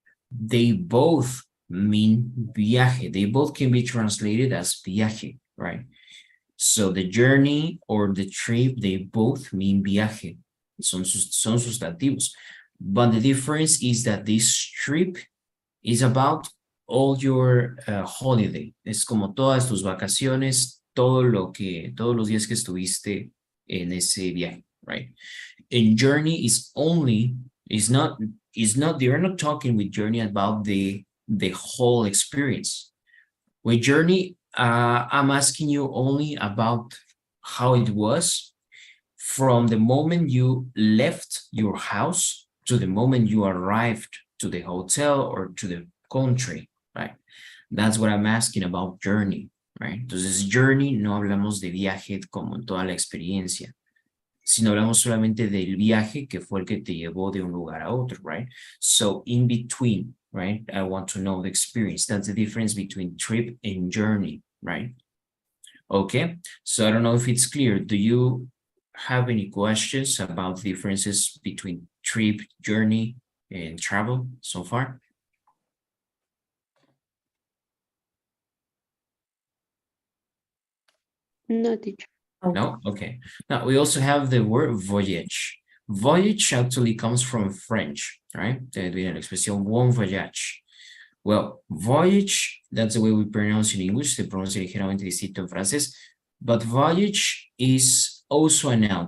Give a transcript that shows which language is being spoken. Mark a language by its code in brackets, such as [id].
[en] They both mean viaje. They both can be translated as viaje, right? So the journey or the trip, they both mean viaje. [es] Son sustantivos. [en] But the difference is that this trip is about all your holiday. [es] Es como todas tus vacaciones, todos los días que estuviste en ese viaje, right? [en] And journey is only, they're not talking with journey about the whole experience. With journey, I'm asking you only about how it was from the moment you left your house to the moment you arrived to the hotel or to the country, right? That's what I'm asking about journey, right? [es] Entonces, journey, no hablamos de viaje como en toda la experiencia, sino hablamos solamente del viaje que fue el que te llevó de un lugar a otro, right? [en] So, in between, right? I want to know the experience. That's the difference between trip and journey, right? Okay, so I don't know if it's clear. Do you have any questions about the differences between trip, journey, and travel so far? No, teacher. No? Okay. Now, we also have the word voyage. Voyage actually comes from French, right? [es] Viene la expresión bon voyage. [en] Well, voyage, that's the way we pronounce in English. [es] Se pronuncia ligeramente distinto en francés. [en] But voyage is also a noun.